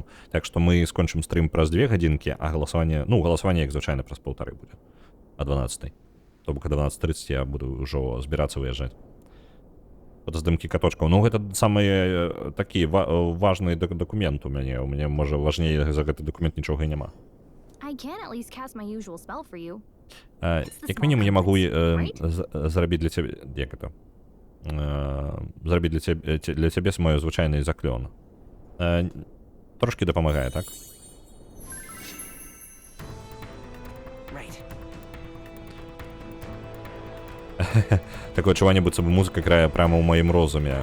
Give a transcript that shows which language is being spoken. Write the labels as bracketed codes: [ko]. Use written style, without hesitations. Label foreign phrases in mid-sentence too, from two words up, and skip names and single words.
[be] Так што мы скончым стрым праз 2 гадзінкі, а галасаванне, як звычайна, праз 1,5 будзе, а 12. То бок, а 12:30 я буду ўжо збірацца выязджаць. фотаздымкі каточкаў. Ну гэта самы такі важны дакумент у мяне можа важней за гэты дакумент нічога і няма. [en] I can at least cast my usual spell for you. [be] Як мінімум я магу зрабіць для цябе, як это? Зрабіць для цябе мой звычайны заклён. Трошки дапамагае, так? Такое адчуванне, быццам бы музыка грае прямо ў маім розуме.